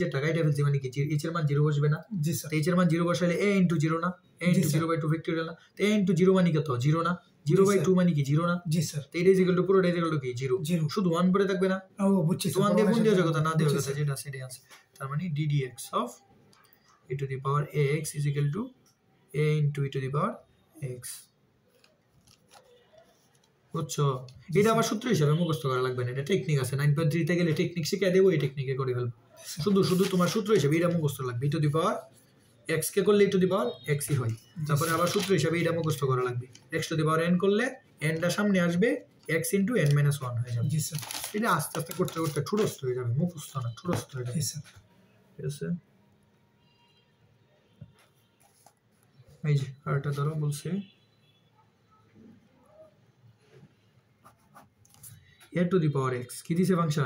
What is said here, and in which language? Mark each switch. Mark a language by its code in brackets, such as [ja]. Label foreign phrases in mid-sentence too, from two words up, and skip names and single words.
[bn] নিচের টাকাইটা ফেলছি মানে কি এইচ এর মান 0 বসবে না? জি স্যার। এইচ এর মান 0 বসাইলে [en] a into 0 [bn] না? [en] a into 0 [bn] বাই 2 ফ্যাক্টরিয়াল না? তো [en] a into 0 [bn] মানে কত? 0 না? 0 বাই 2 মানে কি 0 না? জি স্যার। তো এটা [en] equal to [bn] পুরোটা [en] equal to [bn] কি? 0। শুধু 1 পড়ে থাকবে না? ও বুঝছি। 1 দিয়ে গুণ দেওয়ার কথা না দেওয়ার কথা যেটা সেটাই আছে। তার মানে [en] ddx অফ e to the power ax is equal to a into e to the power x। [bn] বুঝছো? এটা আবার সূত্র হিসাবে মুখস্থ করা লাগবে না, এটা টেকনিক আছে। 9.3 তে গেলে টেকনিক শিখিয়ে দেবো, এই টেকনিকে করে ফেলবো। শুধু তোমার সূত্র হিসাবে এটা মুখস্থ লাগবে। [en] e to the power x [bn] কে করলে [en] e to the power x ই হয়। [bn] তারপরে আবার সূত্র হিসাবে এটা মুখস্থ করা লাগবে। [en] x to the power n [bn] করলে n টা সামনে আসবে, [en] x into n minus one [bn] হয়ে যাবে। জি স্যার। এটা আস্তে আস্তে করতে করতে ঠুরস্থ হয়ে যাবে, মুখস্থ না ঠুরস্থ হয়ে যাবে। জি স্যার। ঠিক আছে, এই যে আরেকটা ধরো বলছে [en] a to the power x [bn] কি দিছে ফাংশন